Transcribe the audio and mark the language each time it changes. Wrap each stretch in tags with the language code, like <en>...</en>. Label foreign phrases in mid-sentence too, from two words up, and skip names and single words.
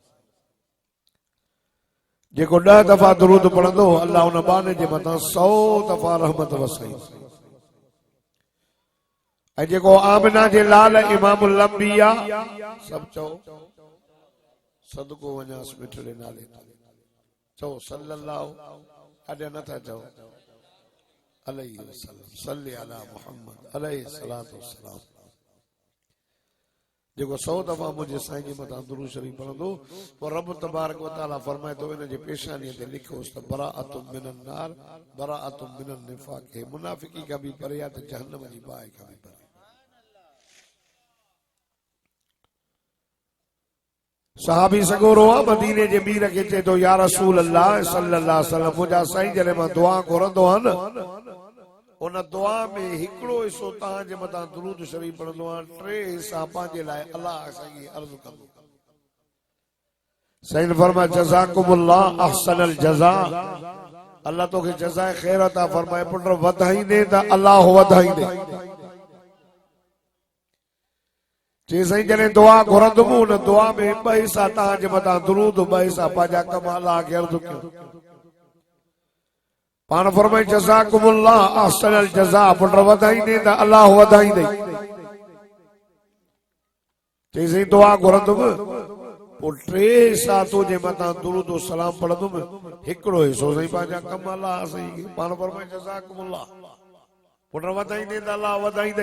<sd>जेको 10 दफ़ा दुरूद पढ़ंदो अल्लाह उन बाने जे मथां 100 दफ़ा रहमत वसाईंदो। ऐं जेको आमिना जे लाल</sd> <ar>إمام الأنبياء</ar> <sd>सभु चओ सदको वञास मिठड़े नाले चओ सल्लल्लाहु अॾे नथा चओ</sd> <ar>عليه وسلم صل على محمد عليه الصلاة والسلام.</ar> <sd>जेको 100 दफ़ा मुंहिंजे साईं जे मथां दुरूद शरीफ़ पढ़ंदो पोइ रब</sd> <ar>تبارك وتعالى</ar> <sd>फरमाए थो इन जे पेशानीअ ते लिखोसि त</sd> <ar>براءة من النار براءة من النفاق.</ar> <sd>मुनाफिकी का भी परे आहे त जहन्नम जी बाहि का भी परे। सहाबी सगोरो आहे मदीने जे मीर खे चए थो</sd> <ar>يا رسول الله صلى الله عليه وسلم</ar> <sd>मुंहिंजा साईं जॾहिं मां दुआ घुरंदो आहियां न उन दुआ में हिकिड़ो हिसो तव्हांजे मथां दुरूद शरीफ़ पढ़ंदो आहियां 3 हिसा पंहिंजे लाइ अल्लाह साईं खे अर्ज़ कंदो। साईं ने फरमाया</sd> <ar>جزاكم الله أحسن الجزاء.</ar> <sd>अल्लाह तोखे जज़ाए ख़ैर अता फरमाए पुट वधाईंदे त अल्लाह वधाईंदे। जे साईं जॾहिं दुआ घुरंदुमि उन दुआ में 2 हिसा तव्हांजे मथां दुरूद 2 हिसा पंहिंजा कम अल्लाह खे अर्ज़ कयो। पाण फरमाए</sd> <ar>جزاكم الله أحسن الجزاء</ar> <sd>पुट वधाईंदे त अल्लाह वधाईंदे। जे साईं दुआ घुरंदुमि पोइ 3 हिसा तुंहिंजे मथां दुरूद और सलाम पढ़ंदुमि हिकिड़ो हिसो साईं पंहिंजा कम अल्लाह साईं खे। पाण फरमाए जज़ाकुमुल्लाह पुट वधाईंदे त अल्लाह वधाईंदे।</sd>